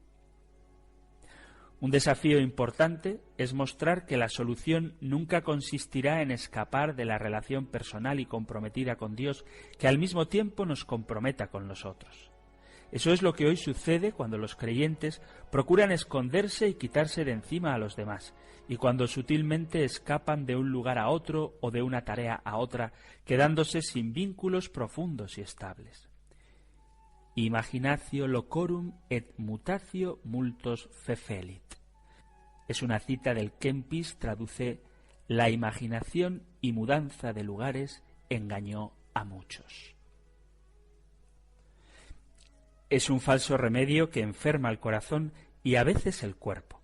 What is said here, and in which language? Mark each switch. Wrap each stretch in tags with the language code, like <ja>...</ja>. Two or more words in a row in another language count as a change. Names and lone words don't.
<es>Un desafío importante es mostrar que la solución nunca consistirá en escapar de la relación personal y comprometida con Dios, que al mismo tiempo nos comprometa con los otros. Eso es lo que hoy sucede cuando los creyentes procuran esconderse y quitarse de encima a los demás, y cuando sutilmente escapan de un lugar a otro o de una tarea a otra, quedándose sin vínculos profundos y estables.</es> <la>Imaginatio locorum et mutatio multos fefelit.</la> <es>Es una cita del Kempis, traduce: la imaginación y mudanza de lugares engañó a muchos. Es un falso remedio que enferma el corazón y a veces el cuerpo.</es>